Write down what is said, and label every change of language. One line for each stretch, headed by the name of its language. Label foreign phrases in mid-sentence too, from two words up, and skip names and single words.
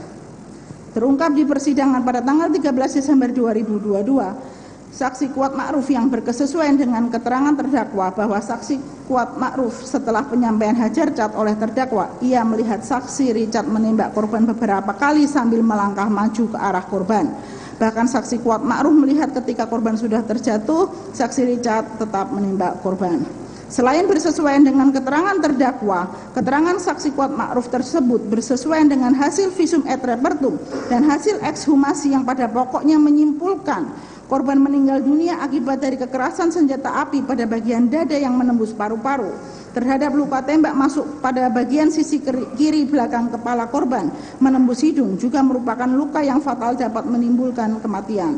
Indonesian: Terungkap di persidangan pada tanggal 13 Desember 2022, Saksi kuat ma'ruf yang berkesesuaian dengan keterangan terdakwa bahwa saksi kuat ma'ruf setelah penyampaian hajar cat oleh terdakwa, ia melihat saksi Richard menembak korban beberapa kali sambil melangkah maju ke arah korban. Bahkan saksi kuat ma'ruf melihat ketika korban sudah terjatuh, saksi Richard tetap menembak korban. Selain bersesuaian dengan keterangan terdakwa, keterangan saksi kuat ma'ruf tersebut bersesuaian dengan hasil
Latin: visum et repertum
Indonesian: dan hasil ekshumasi yang pada pokoknya menyimpulkan korban meninggal dunia akibat dari kekerasan senjata api pada bagian dada yang menembus paru-paru. Terhadap luka tembak masuk pada bagian sisi kiri belakang kepala korban menembus hidung juga merupakan luka yang fatal dapat menimbulkan kematian.